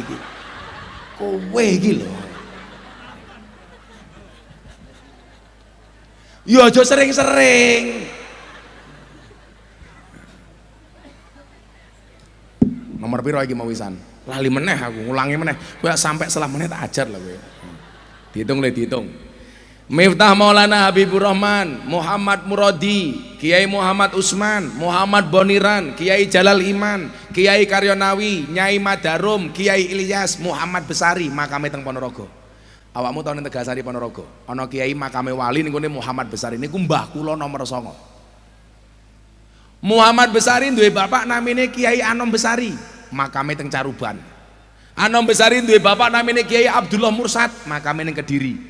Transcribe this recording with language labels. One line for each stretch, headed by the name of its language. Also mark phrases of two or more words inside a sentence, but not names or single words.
Javanese: Kowe iki lho. Ya aja sering-sering. Nomor piro iki mau wisan? Lali meneh aku, ngulangi meneh. Kowe sampai salah meneh tak ajar lah kowe. Dihitung le dihitung. Miftah Maulana Habibur Rahman, Muhammad Muradi, Kiai Muhammad Usman, Muhammad Boniran, Kiai Jalal Iman, Kiai Karyonawi, Nyai Madarum, Kiai Ilyas, Muhammad Besari, makame teng Ponorogo. Awakmu tau ning Tegasari Ponorogo, ana kiai makame wali niku Muhammad Besari niku mbah kula nomor 9. Muhammad Besari duwe bapak namine Kiai Anom Besari, makame teng Caruban. Anom Besari duwe bapak namine Kiai Abdullah Mursad, makame ning Kediri.